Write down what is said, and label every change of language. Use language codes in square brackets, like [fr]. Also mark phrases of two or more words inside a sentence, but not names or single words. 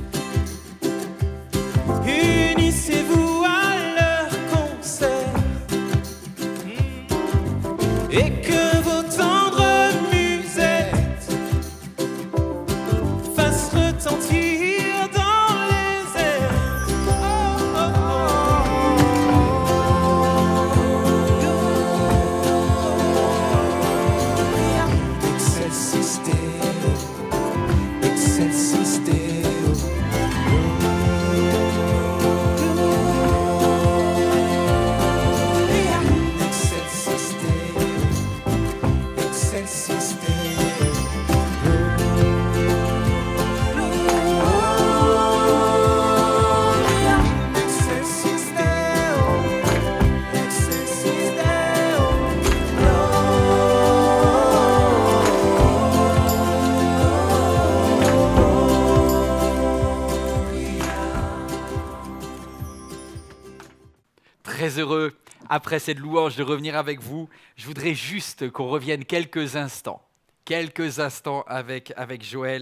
[fr] unissez-vous à leur concert, et que vos tendres musettes fassent retentir dans les airs. Oh, oh, oh. [la] Excelsis Deo, excelsis Deo, Gloria. Excelsis Deo, excelsis Deo, Gloria. Excelsis Deo, excelsis Deo, [fr] Très heureux, après cette louange, de revenir avec vous. Je voudrais juste qu'on revienne quelques instants avec Joël.